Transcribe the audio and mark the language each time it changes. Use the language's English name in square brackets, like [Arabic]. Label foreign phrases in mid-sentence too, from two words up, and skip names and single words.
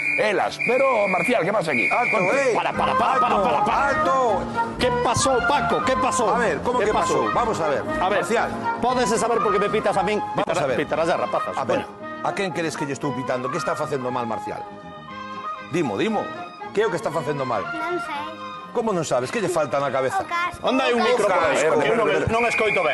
[Galician] elas. [Spanish] Pero, Marcial, ¿qué pasa aquí? ¡Alto, ¡alto! ¿Qué pasó, Paco? ¿Qué pasó? A ver, ¿cómo que pasó? Vamos a ver. A ver, Marcial, [Galician] podes saber por que me pitas a min? [Spanish] Vamos a ver. [Galician] Pitarás as rapazas. a ver, Bueno, a quen queres que lle estou pitando? Que está facendo mal, Marcial? Dimo. Que é o que está facendo mal? Non sei. Como non sabes? Que lle falta na cabeza? O casco. onde hai un micro por aí? casco. Que non escoito ben.